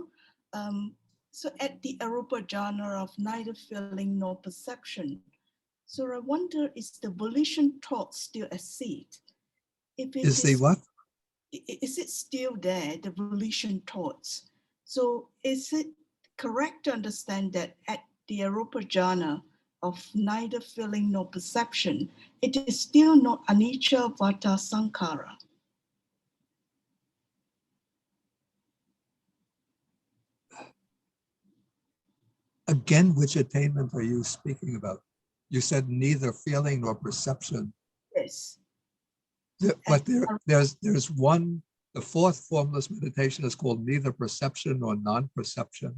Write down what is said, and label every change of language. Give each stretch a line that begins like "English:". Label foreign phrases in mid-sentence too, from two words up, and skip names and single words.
English: So at the
Pali: Arupa Jhana
English: of neither feeling nor perception, so I wonder, is the volition thought still a seed? If it Is the what? Is it still there, the volition thoughts? So is it correct to understand that at the
Pali: Arupa Jhana
English: of neither feeling nor perception, it is still not
Pali: anicca vata sankhara?
English: Again, which attainment are you speaking about? You said neither feeling nor perception. Yes. But there's one, the fourth formless meditation is called neither perception nor non-perception.